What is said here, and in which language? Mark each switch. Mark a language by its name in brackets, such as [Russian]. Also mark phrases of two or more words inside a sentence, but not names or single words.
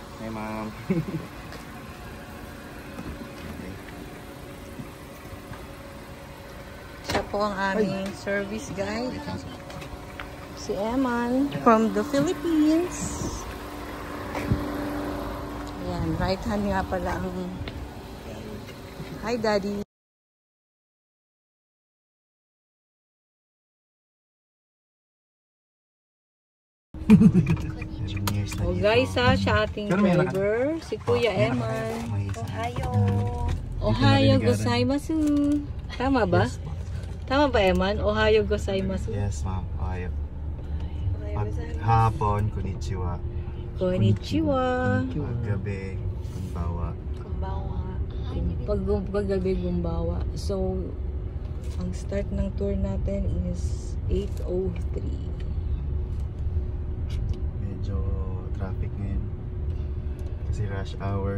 [Filipino] ma'am. Siya po ang aming service guide. Si Eman [English] from the Philippines. [Filipino] Ayan, [English] right hand [Filipino] nga pala ang... [English] Hi, Daddy. [Filipino] Oh guys, siya ating driver. Si Kuya Eman. [Japanese] Ohayo. おはようございます. [Filipino] Tama ba? Tama ba, Eman? [Japanese] おはようございます. [English] Yes, ma'am. Ohayo. [Filipino] Maghapon, konnichiwa. [Japanese] Konnichiwa. [Filipino] Paggabi, gumbawa. Paggabi, gumbawa. So, ang start ng tour natin is 8:03. Medyo traffic ngayon. Kasi rush hour.